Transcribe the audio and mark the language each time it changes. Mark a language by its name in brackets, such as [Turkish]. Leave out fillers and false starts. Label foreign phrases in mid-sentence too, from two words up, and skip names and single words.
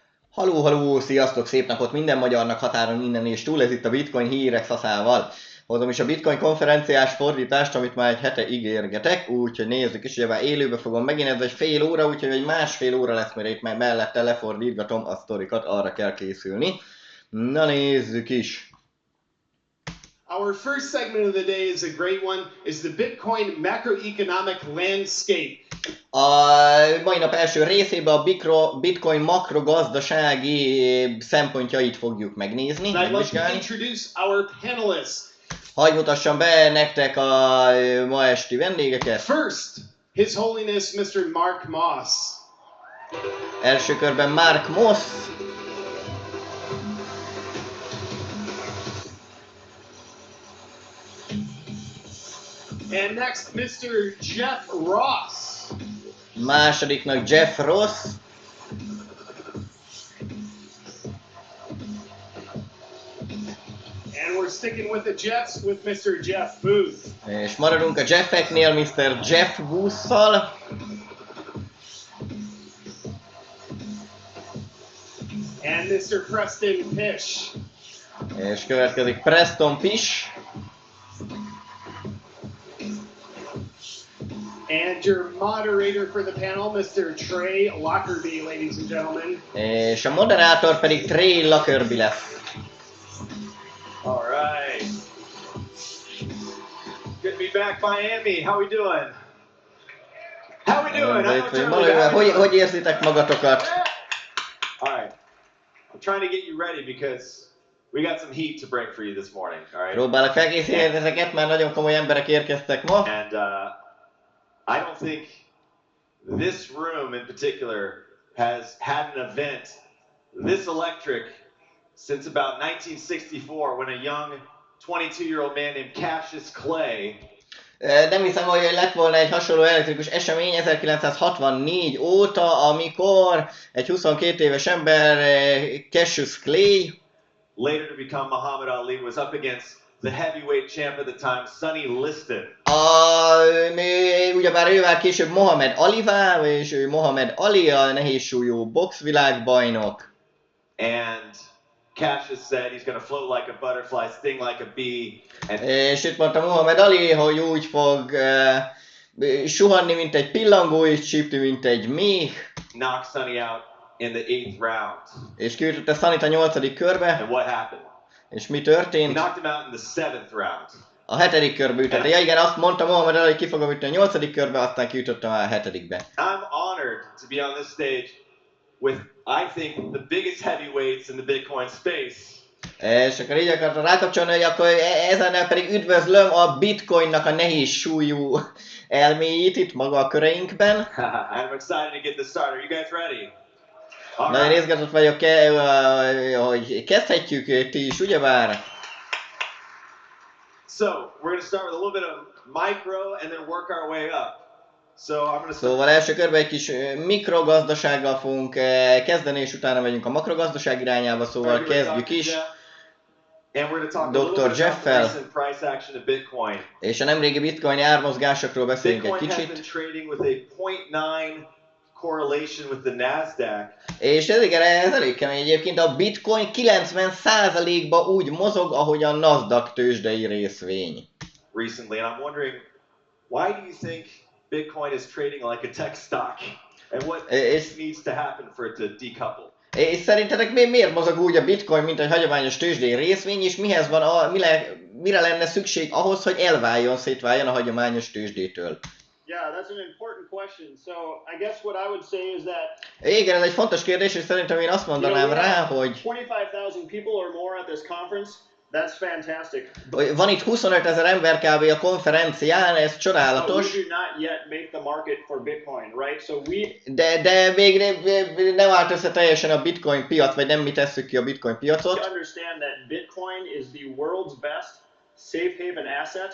[Hungarian] Haló, haló, sziasztok, szép napot minden magyarnak határon innen és túl, ez itt a Bitcoin hírek Szaszával. Hozom is a Bitcoin konferenciás fordítást, amit már egy hete ígérgetek, úgyhogy nézzük is, ugye már élőbe fogom megint, ez egy fél óra, úgyhogy egy másfél óra lesz, mert itt már mellette lefordítgatom a sztorikat, arra kell készülni. Na nézzük is. [English] Our first segment of the day is a great one, is the Bitcoin macroeconomic landscape. [Hungarian] A mai nap első részében a Bitcoin makro gazdasági szempontjait fogjuk megnézni, megvizsgálni. [English] Introduce our panelists. [Hungarian] Hadd mutassam be nektek a ma esti vendégeket. [English] First, His Holiness Mr. Mark Moss. [Hungarian] Első körben Mark Moss. [English] And next, Mr. Jeff Ross. [Hungarian] Másodiknak Jeff Ross. [English] And we're sticking with the Jeffs with Mr. Jeff Booth. [Hungarian] És maradunk a Jeffeknél Mr. Jeff Booth-szal. [English] And Mr. Preston Pish. [Hungarian] És következik Preston Pish. [English] And your moderator for the panel, Mr. Trey Lockerbie, ladies and gentlemen. [Hungarian] És a moderátor pedig Trey Lockerbie lesz. [English] All right. Good to be back, Miami. How we doing? How we doing? [Hungarian] Hogy érzitek magatokat? [English] All right. I'm trying to get you ready because we got some heat to bring for you this morning. All right. [Hungarian] Próbálok felkészíteni ezeket, mert nagyon komoly emberek érkeztek ma. [English] And I don't think this room in particular has had an event this electric since about 1964 when a young 22-year-old man named Cassius Clay. [Hungarian] Nem hiszem, hogy lett volna egy hasonló elektrikus esemény 1964 óta, amikor egy 22 éves ember, Cassius Clay, [English] later to become Muhammad Ali, was up against the heavyweight champ at the time, Sonny Liston. [Hungarian] Ugyebár ő már később Mohamed Alivá, és ő Mohamed Ali, a nehézsúlyú boxvilágbajnok. [English] And Cassius said he's going to float like a butterfly, sting like a bee. [Hungarian] És itt mondta Mohamed Ali, hogy úgy fog suhanni, mint egy pillangó, és csípni, mint egy méh. [English] Knock Sonny out in the 8th round. [Hungarian] És kiütötte Sonnyt a 8. körbe. [English] And what happened? [Hungarian] És mi történt? [English] He knocked him out in the 7th round. [Hungarian] A 7. körbe ütötte. Ja igen, azt mondta Mohamed Ali, hogy ki fogom ütni a 8. körbe, aztán kiütötte a 7-be. [English] I'm honored to be on this stage with, I think, the biggest heavyweights in the Bitcoin space. [Hungarian] És akkor így akartam rákapcsolni, hogy akkor ezennel pedig üdvözlöm a Bitcoinnak a nehéz súlyú elméjét itt maga a köreinkben. [English] I'm excited to get this started. Are you guys ready? [Hungarian] Nagyon izgatott vagyok, hogy kezdhetjük, ti is, ugyebár? [English] So, we're going to start with a little bit of micro and then work our way up. [Hungarian] Szóval első körben egy kis mikrogazdasággal fogunk kezdeni, és utána megyünk a makrogazdaság irányába, szóval kezdjük is. Dr. Jeff-fel. És a nemrégi bitcoin ármozgásokról beszélünk egy kicsit. És ez elég kemény egyébként, a bitcoin 90%-ba úgy mozog, ahogy a Nasdaq tőzsdei részvény. [English] Recently, and I'm wondering, why do you think Bitcoin is trading like a tech stock? And what needs to happen for it to decouple? [Hungarian] És szerintetek miért mozog úgy a bitcoin, mint egy hagyományos tőzsdei részvény, és mihez van, mire lenne szükség ahhoz, hogy szétváljon a hagyományos tőzsdétől? [English] Yeah, that's an important question. So, I guess what I would say is that [Hungarian] igen, ez egy fontos kérdés, és szerintem én azt mondanám rá, hogy [English] 25,000 people or more at this conference. That's fantastic. [Hungarian] Van itt 25 000 ember kb. A konferencián, ez csodálatos. De még nem állt össze teljesen a bitcoin piac, vagy nem mi tesszük ki a bitcoin piacot. [English] Safe haven asset.